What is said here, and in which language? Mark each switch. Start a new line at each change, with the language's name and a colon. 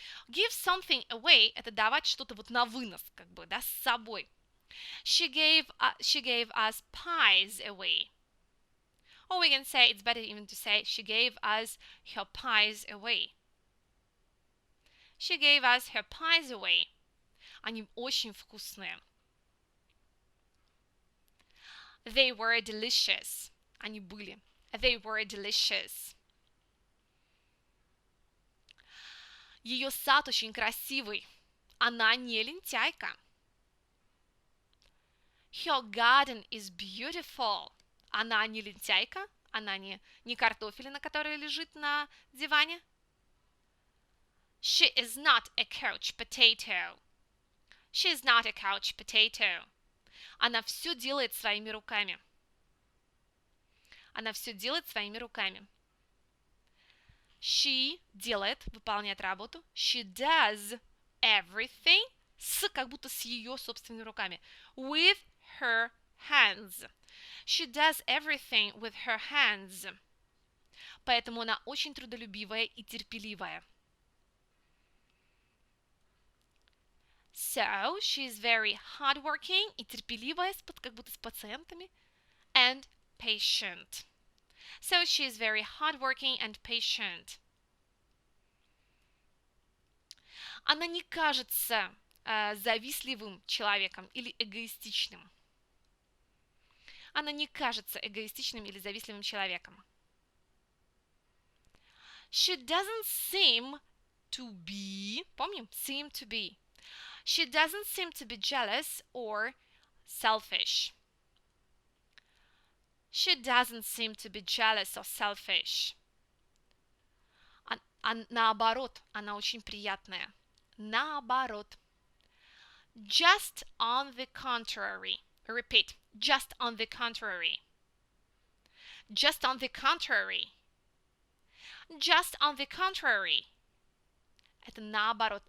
English: Give something away
Russian: – это давать что-то вот на вынос, как бы, да, с собой.
English: She gave us pies away. Or we can say, it's better even to say, she gave us her pies away. She gave us her pies away.
Russian: Они очень вкусные.
English: They were delicious.
Russian: Они были.
English: They were delicious.
Russian: Ее сад очень красивый. Она не лентяйка.
English: Her garden is beautiful.
Russian: Она не лентяйка. Она не картофелина, которая лежит на диване.
English: She is not a couch potato. She is not a couch potato.
Russian: Она все делает своими руками. Она все делает своими руками. She делает, выполняет работу.
English: She does everything
Russian: как будто с ее собственными руками.
English: With her hands. She does everything with her hands.
Russian: поэтому она очень трудолюбивая и терпеливая.
English: So, she is very hardworking
Russian: и терпеливая, как будто с пациентами,
English: and patient. So, she is very hardworking and patient.
Russian: Она не кажется завистливым человеком или эгоистичным. Она не кажется эгоистичным или завистливым человеком.
English: She doesn't seem to be,
Russian: помним?
English: Seem to be. She doesn't seem to be jealous or selfish. She doesn't seem to be jealous or selfish.
Russian: Наоборот, она очень приятная.
English: Наоборот. Just on the contrary. Repeat. Just on the contrary. Just on the contrary. Just on the contrary.
Russian: Это наоборот.